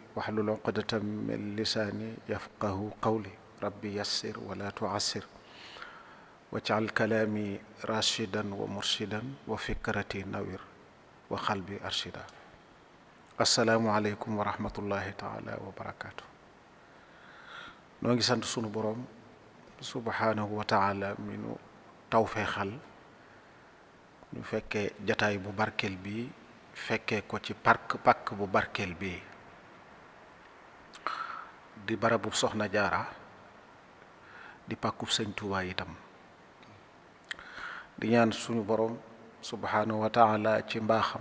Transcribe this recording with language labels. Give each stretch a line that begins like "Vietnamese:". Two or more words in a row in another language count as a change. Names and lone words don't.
Arabic: واحلل عقدة من لساني يفقه قولي ربي يسر ولا تعسر واجعل كلامي راشدا ومرشدا وفكرتي نوير وقلبي أرشدا السلام عليكم ورحمة الله تعالى وبركاته
Wolof: noo ngi sant sunu boroom
Arabic: سبحانه وتعالى
Wolof: mi nu tawfeexal ñu fekkee jataay bu barkeel bi
Arabic: fekkee ko ci pàkk bu barkeel bi
Wolof: di barabu soxna jaara di pàkkub sëñ Tuubaa itam di ñaan suñu boroom
Arabic: سبحانه وتعالى
Wolof: ci mbaaxam